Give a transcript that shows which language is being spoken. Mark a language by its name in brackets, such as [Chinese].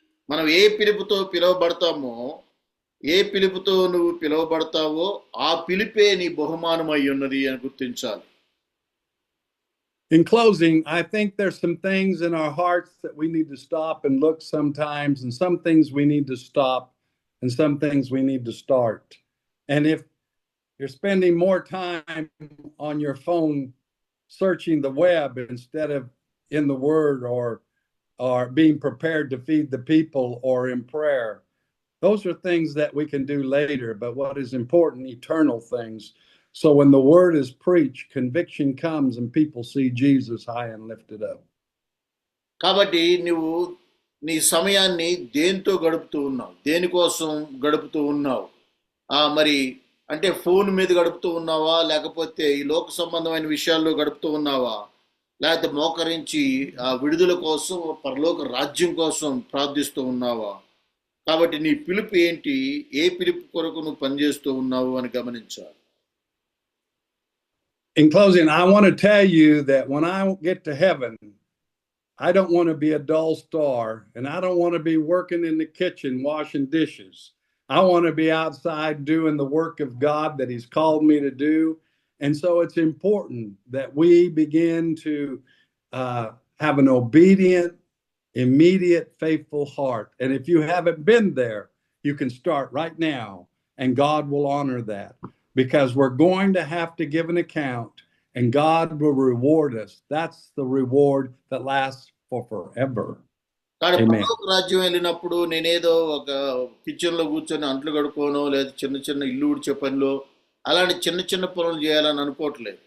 [Telugu] మనం ఏ పిలుపుతో పిలువబడతామో, ఏ పిలుపుతో నువ్వు పిలువబడతావో ఆ పిలిపే నీ బహుమానం అయి ఉన్నది అని గుర్తించాలి. [English] In closing, I think there's some things in our hearts that we need to stop and look sometimes, and some things we need to stop, and some things we need to start. And if you're spending more time on your phone searching the web instead of in the Word, or being prepared to feed the people or in prayer, those are things that we can do later. But what is important, eternal things. So when the word is preached, conviction comes and people see Jesus high and lifted up. [Telugu] కాబట్టి నువ్వు నీ సమయాన్ని దేనితో గడుపుతూ ఉన్నావు, దేనికోసం గడుపుతూ ఉన్నావు? మరి అంటే ఫోన్ మీద గడుపుతూ ఉన్నావా, లేకపోతే ఈ లోక సంబంధమైన విషయాల్లో గడుపుతూ ఉన్నావా, లేకపోతే మోకరించి ఆ విడుదల కోసం, పరలోక రాజ్యం కోసం ప్రార్థిస్తూ ఉన్నావా? కాబట్టి నీ పిలుపు ఏంటి, ఏ పిలుపు కొరకు నువ్వు పనిచేస్తూ ఉన్నావు అని గమనించాలి. [English] In closing, I want to tell you that when I get to heaven, I don't want to be a dull star, and I don't want to be working in the kitchen washing dishes. I want to be outside doing the work of God that He's called me to do. And so it's important that we begin to have an obedient, immediate, faithful heart. And if you haven't been there, you can start right now, and God will honor that, because we're going to have to give an account, and God will reward us. That's the reward that lasts for forever. Amen. [Telugu] రాజ్యం వెళ్ళినప్పుడు నేనేదో ఒక kitchen లో కూర్చొని అంట్లు కడుక్కోనో, లేదా చిన్న చిన్న ఇల్లు ఊడ్చే పనిలో అలాంటి చిన్న చిన్న పనులు చేయాలని అనుకోవట్లేదు.